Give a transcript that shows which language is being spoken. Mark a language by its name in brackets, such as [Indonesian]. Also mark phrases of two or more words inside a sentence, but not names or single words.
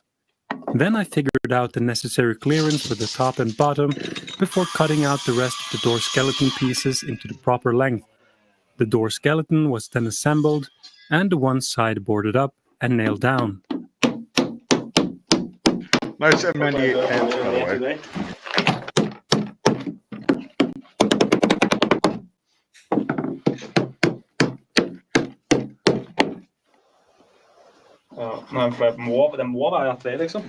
[English] Then I figured out the necessary clearance for the top and bottom before cutting out the rest of the door skeleton pieces into the proper length. The door skeleton was then assembled and the one side boarded up and nailed down. Nice M98 pants, by the way. [Norwegian] Ja, men det må være at det er liksom.